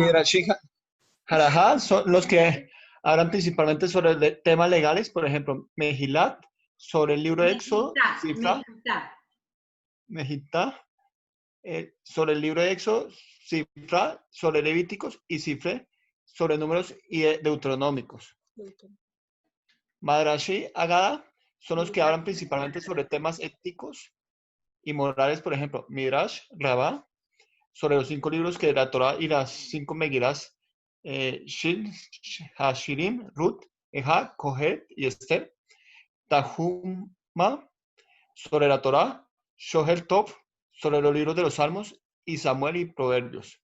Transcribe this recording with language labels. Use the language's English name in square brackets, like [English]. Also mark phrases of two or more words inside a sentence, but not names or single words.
[Hebrew] מדרשי הלכה [Spanish] son los que hablan principalmente sobre temas legales, por ejemplo, Mejilat, sobre el libro de Éxodo, Sifra, Mejitá, sobre el libro de Éxodo, Sifra, sobre Levíticos, y Sifre, sobre números y deuteronómicos. [Hebrew] מדרשי אגדה [Spanish] son los que hablan principalmente sobre temas éticos y morales, por ejemplo, Midrash Rabá, sobre los 5 libros que de la Torah y las 5 Megillas, Shil, Hashirim, Ruth, Eja, Kohet y Esther. Tahuma, sobre la Torah, Shohel Tov, sobre los libros de los Salmos, y Samuel y Proverbios.